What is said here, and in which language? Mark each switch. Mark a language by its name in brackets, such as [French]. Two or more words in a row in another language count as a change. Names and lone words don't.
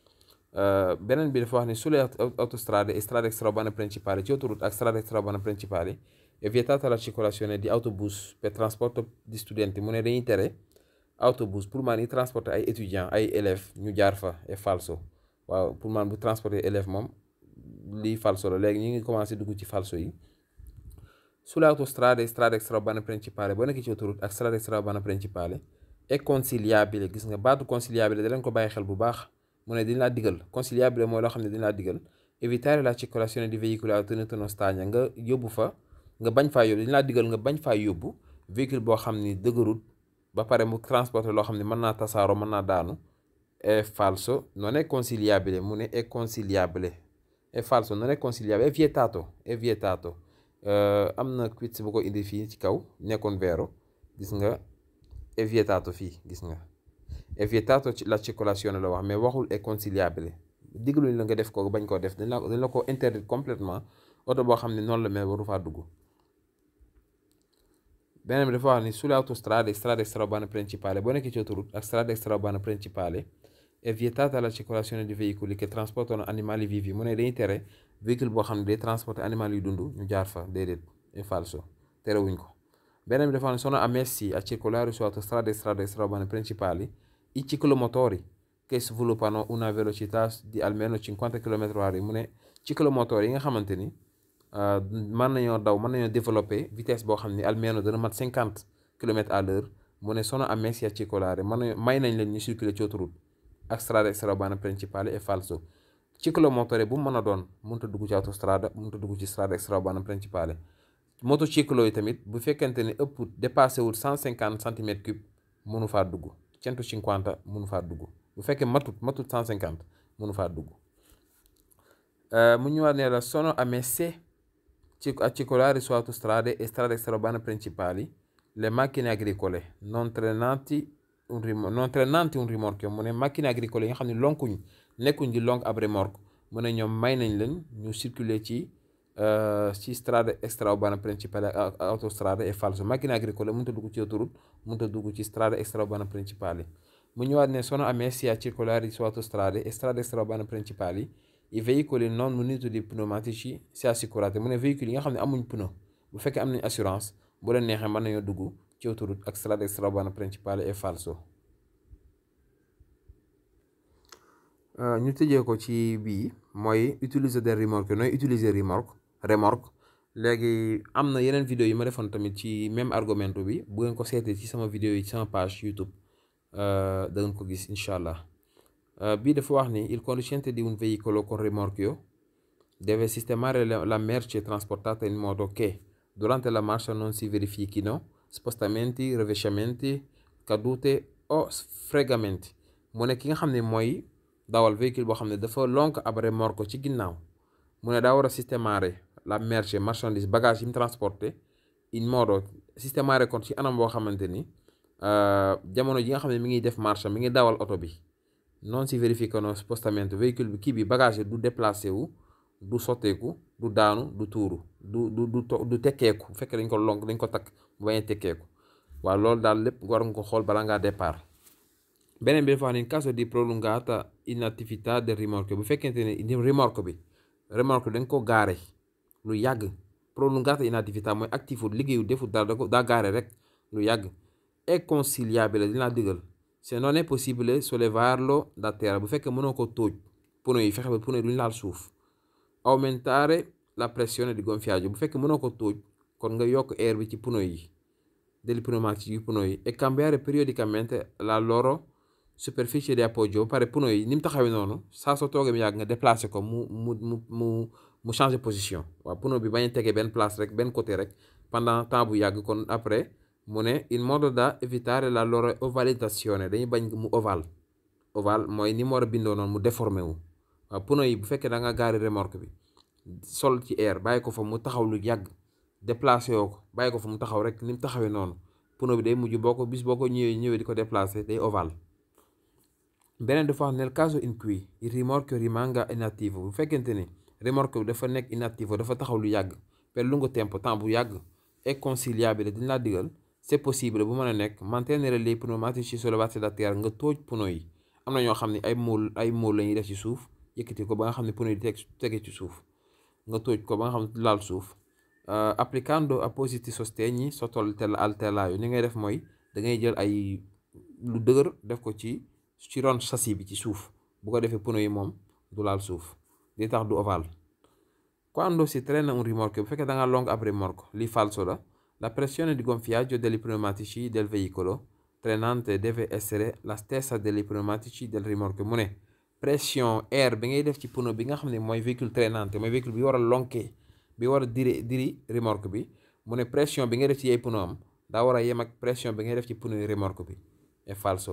[Wolof] beneen bi dafa wax ne [Italian] sulle autostrade e strade extraurbane principali [Wolof] ci autoroute ak [Italian] strada extraurbana principali è vietata la circolazione di autobus per trasporto di studenti [Wolof] mu ne dañuy tere autobus pour man yi transporter ay étudiants ay élèves ñu jaar fa [Italian] è falso [Wolof] waaw pour man bu transporter élève moom lii falso la léegi ñu ngi commencé dugg ci falso yi. [Italian] sulle autostrade e strade extraurbane principale [Wolof] boo nekk ci autoroute ak [Italian] strada extraurbana principale è consigliabile [Wolof] gis nga baatu consigliabile da leen ko bàyyi xel bu baax mu ne dañ laa digal consigliabile mooy loo xam ne dañ laa digal [Italian] evitare la circolazione di veicoli a tenuta non stagna [Wolof] nga yóbbu fa nga bañ faa yóbbu dañ laa digal nga bañ faa yóbbu véhicule boo xam ni dëgërut ba pare mu transporter loo xam ne mën naa tasaaroo mën naa daanu [Italian] è falso non è consigliabile [Wolof] mu ne [Italian] è consigliabile è falso non è consigliabile è vietato [Wolof] am na quiz bu ko indi fii ci kaw nekkoon vero gis nga [Italian] è vietato [Wolof] fii gis nga [Italian] è vietato la circolazione [Wolof] la wax mais waxul [Italian] è consigliabile [Wolof] digluñ la nga def ko bañ koo def dañ la ko [French] interdit complètement [Wolof] oto boo xam ne noonu la mel waru faa dugg. beneen bi dafa wax ni [Italian] sulle autostrade e strade extraurbane principali [Wolof] boo nekkee ci autoroute ak [Italian] strade extraurbane principali è vietata la circolazione di veicoli che trasportano animali vivi [Wolof] mu ne dañuy tere véhicule boo xam ne day transporter animali yu dund ñu jaar fa déedéet [Italian] è falso [Wolof] terewuñ ko. beneen bi dafa wax ne [Italian] sono ammessi a circolare su autostrade e strade extraurbane principali i ciclomotori che sviluppano una velocità di almeno 50 km/h [Wolof] mu ne ciclomotori yi nga xamante ni mën nañoo développer vitesse boo xam ne almeno dana mat 50 km/h mu ne [Italian] sono ammessi a circolare [Wolof] may nañ leen ñu circuler ci autoroute ak [Italian] strada extraurbana principale è falso [Wolof] ciclomotore bu mën a doon mënut a dugg ci autostrada mënut a dugg ci [Italian] strada extraurbana principale. [Wolof] motociclo yi tamit bu fekkente ne ëpp dépassé wul 150 [French] centimeters cube [Wolof] mënu faa dugg 150 mënu faa dugg bu fekkee matut 150 mënu faa dugg. mu ñëwaat ne [Italian] la sono ammesse a circolare su autostrade e strade extraurbane principali le macchine agricole non trainanti un rimorchio [Wolof] mu ne [Italian] macchine agricole [Wolof] yi nga xam ne nekkuñ di lonk ab remorque mu ne ñoom may nañ leen ñu circuler ci [Italian] strada extraurbana principale [Wolof] ak autostrada [Italian] è falso macchine agricole [Wolof] mënut a dugg ci autoroute mënut a dugg ci [Italian] strada extraurbana principale. [Wolof] mu ñëwaat ne [Italian] sono ammessi a circolare su autostrade e strade extraurbane principali i veicoli non muniti di pneumatici si assicurati [Wolof] mu ne véhicule yi nga xam ne amuñ pneu bu fekkee am nañ assurance bu leen neexee mën nañoo dugg ci autoroute ak [Italian] strada extraurbana principale è falso. [Wolof] ñu tëjee ko ci bii mooy [French] utiliser des remorques [Wolof] nooy utiliser remorque léegi am na yeneen vidéo yi ma defoon tamit ci même argumento bi bu ngeen ko seetee ci sama vidéo yi ci sama page YouTube da ngeen ko gis [Arabic] إن شاء الله. [Italian] Bii dafa wax ni il conducente di un veicolo con rimorchio deve sistemare la merce trasportata in modo che durante la marcia non si verifichino spostamenti, rovesciamenti, cadute o sfregamenti. [Wolof] mu ne ki nga xam ne mooy dawal véhicule boo xam ne dafa lonk ab remorque ci ginnaaw mu ne daa war a [Italian] systemare la merce [Wolof] marchandise bagage yi mu transporté [Italian] in modo systemare [Wolof] kon ci anam boo xamante ni jamono ji nga xam ne mi ngi def marche mi ngi dawal oto bi [Italian] non si verificano spostamento [Wolof] véhicule bi kii bi bagage du déplacé wu du sotteeku du daanu du tuuru du tekkeeku bu fekkee dañ ko lonk dañ ko takk bu bañ a tekkeeku waaw loolu daal lépp war nga ko xool bala ngaa départ. beneen bi dafa wax ne [Italian] in caso di prolungata inattività del rimorchio [Wolof] bu fekkente ne remorque bi dañ ko gaare lu yàgg [Italian] prolungata inattività [Wolof] mooy actifu liggéeyu defu dara daa gaare rek lu yàgg [Italian] è consigliabile [Wolof] dinaa digal [Italian] se non è possibile sollevarlo da terra [Wolof] bu fekkee mënoo ko tóoj pneu yi fexe ba pneu yi duñu laal suuf [Italian] aumentare la pressione di gonfiaggio [Wolof] bu fekkee mënoo ko tóoj kon nga yokk air bi ci pneu yi [Italian] degli pneumatici [Wolof] yu pneu yi [Italian] e cambiare periodicamente la loro superficie di appoggio [Wolof] ba pare pneu yi ni mu taxawee noonu saa soo toogee mu yàgg nga déplacé ko mu changer position waaw pneu bi bañ a tegee benn place rek benn côté rek [French] pendant temps [Wolof] bu yàgg kon après mu ne [Italian] in modo da evitare la loro ovalizzazione [Wolof] dañuy bañ mu ovale mooy ni mu war a bindoo noonu mu déformé wu waaw pneu yi bu fekkee da nga gaari remorque bi sol ci air bàyyi ko fa mu taxaw lu yàgg déplacé yoo ko bàyyi ko fa mu taxaw rek ni mu taxawee noonu pneu bi day mujj boo ko ñëwee di ko déplacé day ovale. beneen dafa wax [Italian] nel caso in cui il rimorchio rimanga inattivo [Wolof] bu fekkente ni remorque bi dafa nekk inattivo dafa taxaw lu yàgg [Italian] per lungo tempo [Wolof] temps bu yàgg [Italian] è consigliabile [Wolof] dañ laa digal [French] c'est possible [Wolof] bu mën a nekk [Italian] mantenere les pneumatici sollevati da terra [Wolof] nga tóoj pneu yi am na ñoo xam ne ay mool la ñuy def ci suuf yëkkati ko ba nga xam ne pneu yi tege ci suuf nga tóoj ko ba nga xam ne laal suuf [Italian] applicando appositi sostegni sotto al telaio [Wolof] ni ngay def mooy da ngay jël ay lu dëgër def ko ci ron châssis bi ci suuf bu ko defee pneu yi moom du laal suuf di tax du ovale. [Italian] Quando si trena un rimorchio [Wolof] bu fekkee da nga long ab remorque li falso [Italian] la pressione di gonfiaggio degli pneumatici del veicolo trainante deve essere la stessa degli pneumatici del rimorchio [Wolof] mu ne pression air bi ngay def ci pneu bi nga xam ne mooy véhicule trainante mooy véhicule bi war a lonke bi war a diri remorque bi mu ne pression bi ngay def ci ay pneu am daa war a yem ak pression bi ngay def ci pneu remorque bi [Italian] è falso.